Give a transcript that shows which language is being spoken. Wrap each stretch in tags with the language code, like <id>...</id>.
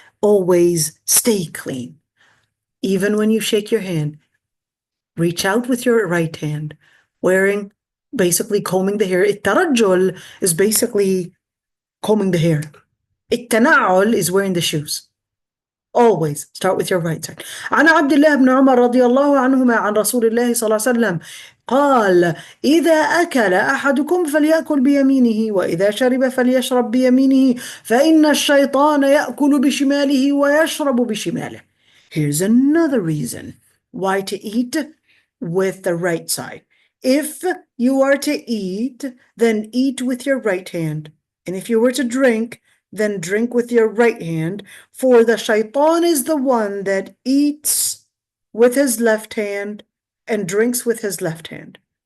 <en>Always stay clean. Even when you shake your hand, reach out with your right hand, basically combing the hair. الترجل is basically combing the hair. التنعل is wearing the shoes. Always start with your right side.</en> <ar>عن عبد الله بن عمر رضي الله عنهما عن رسول الله صلى الله عليه وسلم قال إذا أكل أحدكم فليأكل بيمينه وإذا شرب فليشرب بيمينه فإن الشيطان يأكل بشماله ويشرب بشماله.</ar> <en>Here's another reason why to eat with the right side. If you are to eat, then eat with your right hand. And if you were to drink, then drink with your right hand. For the shaitan is the one that eats with his left hand and drinks with his left hand.</en>